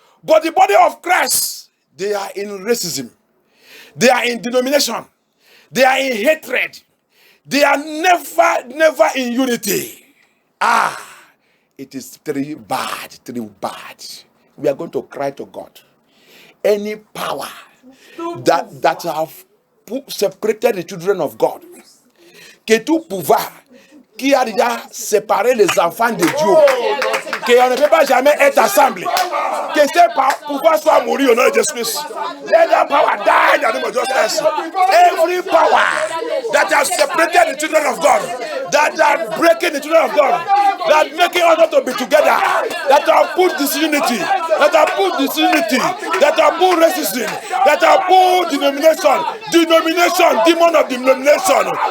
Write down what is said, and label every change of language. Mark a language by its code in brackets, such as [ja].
[en] But the body of Christ, they are in racism. They are in denomination. They are in hatred. They are never in unity. It is very bad, very bad. We are going to cry to God. Any power that have separated the children of God, [fr] que tout pouvoir qui a déjà séparé les enfants de Dieu, qu'on ne peut pas jamais être assemblés, que ce pouvoir soit mourir au nom de Jésus-Christ. [en] Let that power die in the name of justice. Every power that has separated the children of God, that are breaking the children of God, that making us not to be together, that have put disunity, that have put disunity, that have put racism, that have put denomination, demon of denomination.